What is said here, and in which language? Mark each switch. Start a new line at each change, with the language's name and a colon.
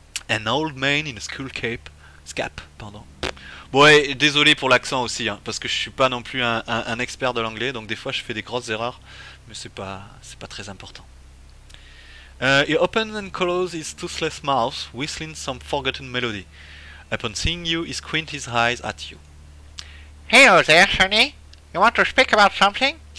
English: An old man in a school cape.
French: Scap, pardon. Bon, ouais, désolé pour l'accent aussi, hein, parce que je suis pas non plus un expert de l'anglais, donc des fois je fais des grosses erreurs, mais c'est pas très important.
English: He opens and closes his toothless mouth, whistling some forgotten melody. Upon seeing you, he squints his eyes at you. Hello there, Sonny. You want to speak about something?